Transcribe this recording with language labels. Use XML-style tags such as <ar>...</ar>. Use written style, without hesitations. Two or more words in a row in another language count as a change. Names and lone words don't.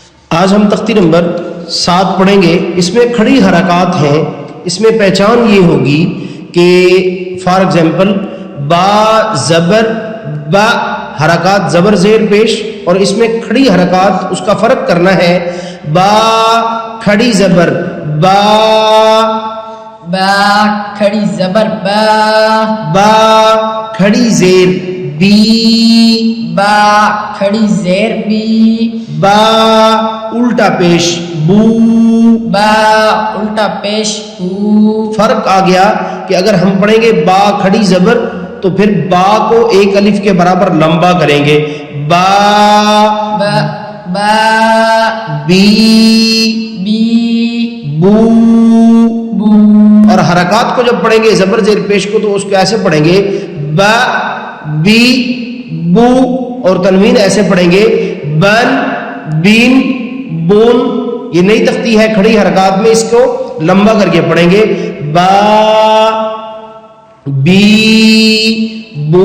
<ur>آج ہم تختی نمبر 7 پڑھیں گے. اس میں کھڑی حرکات ہیں. اس میں پہچان یہ ہوگی کہ</ur> <en>for example</en> <ur>با زبر با حرکات زبر زیر پیش، اور اس میں کھڑی حرکات اس کا فرق کرنا ہے. با کھڑی زبر با، با کھڑی زبر با، با کھڑی زیر بی، با کھڑی زیر بی، با الٹا پیش بو. با الٹا پیش بو. فرق آ گیا کہ اگر ہم پڑھیں گے با کھڑی زبر تو پھر با کو ایک الف کے برابر لمبا کریں گے. با با با بی بی بو. بو. اور حرکات کو جب پڑھیں گے زبر زیر پیش کو تو اس کو ایسے پڑھیں گے با بی بو، اور تنوین ایسے پڑھیں گے بن بین بون. یہ نئی تختی ہے کھڑی حرکات میں، اس کو لمبا کر کے پڑھیں گے با بی بو.</ur>